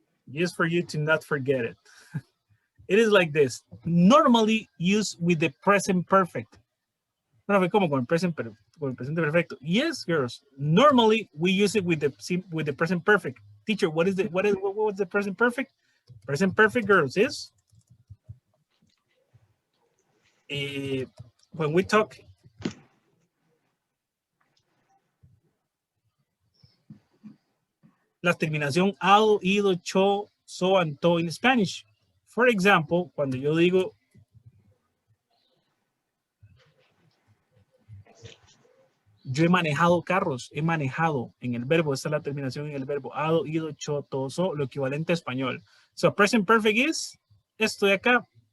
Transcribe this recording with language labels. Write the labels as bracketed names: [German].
[English] Just for you to not forget it. It is like this. Normally used with the present perfect. [Spanish] No, como con el presente perfecto. [English] Yes, girls. Normally we use it with the present perfect. Teacher, what was the present perfect? Present perfect, girls, is when we talk [Spanish] la terminación [English] ado, ido, cho, so, and to in Spanish. For example, [Spanish] cuando yo digo yo he manejado carros, he manejado en el verbo, esta es la terminación en el verbo, ado, ido, cho, to, so, lo equivalente a español. [English] So, present perfect is [Spanish] esto de acá.